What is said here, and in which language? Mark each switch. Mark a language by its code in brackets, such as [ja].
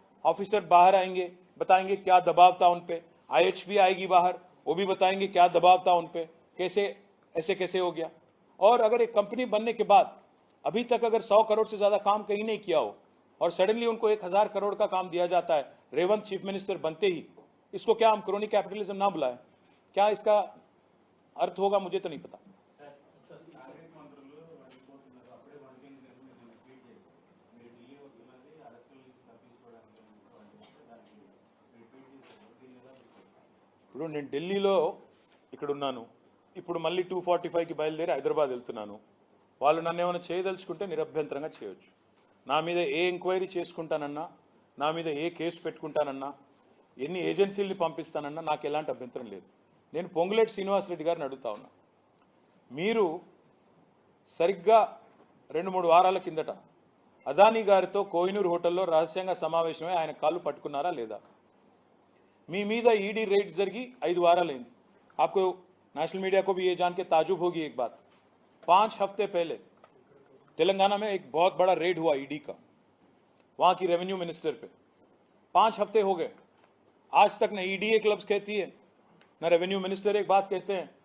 [hi] Officer बाहर आएंगे, बताएंगे क्या दबाव था उन पे, IHP आएगी बाहर, वो भी बताएंगे क्या दबाव था उन पे, कैसे ऐसे कैसे हो गया। और अगर एक कंपनी बनने के बाद अभी तक अगर 100 करोड़ से ज्यादा काम कहीं नहीं किया हो और सडनली उनको 1000 करोड़ का काम दिया जाता है रेवंत चीफ मिनिस्टर बनते ही, इसको क्या हम क्रोनी कैपिटलिज्म ना बुलाएं? क्या इसका अर्थ होगा? मुझे तो नहीं पता। [te] కాంగ్రెస్ మంత్రులు వెళ్ళిపోతున్నారు, అప్పుడే వన్కేన్ మీరు ట్వీట్ చేశారు, మీరు ఢిల్లీ వస్తున్నది అరెస్టుల నుంచి తప్పించుకోవడానికి దానికి మీరు ట్వీట్ చేశారు, దీన్ని ఎలా తీసుకుంటారు? ఇప్పుడు నేను ఢిల్లీలో ఇక్కడ ఉన్నాను, ఇప్పుడు మళ్ళీ 245కి బయలుదేరి హైదరాబాద్ వెళ్తున్నాను. వాళ్ళు నన్ను ఏమైనా చేయదలుచుకుంటే నిరభ్యంతరంగా చేయొచ్చు. నా మీద ఏ ఎంక్వైరీ చేసుకుంటానన్నా, నా మీద ఏ కేసు పెట్టుకుంటానన్నా, ఎన్ని ఏజెన్సీల్ని పంపిస్తానన్నా నాకు ఎలాంటి అభ్యంతరం లేదు. నేను పొంగులేటి శ్రీనివాసరెడ్డి గారిని అడుగుతా ఉన్నా, మీరు సరిగ్గా 2-3 వారాల కిందట అదానీ గారితో కోహినూర్ హోటల్లో రహస్యంగా సమావేశమై ఆయన కాళ్ళు పట్టుకున్నారా లేదా? మీ మీద ఈడీ రేడ్ జరిగి 5 వారాలైంది. [hi] आपको नेशनल मीडिया को भी ये जान के ताजुब होगी एक बात, 5 हफ्ते पहले तेलंगाना में एक बहुत बड़ा रेड हुआ ईडी का, वहां की रेवेन्यू मिनिस्टर पे. 5 हफ्ते हो गए, आज तक न ईडी एक लफ्ज कहती है, न रेवेन्यू मिनिस्टर एक बात कहते हैं.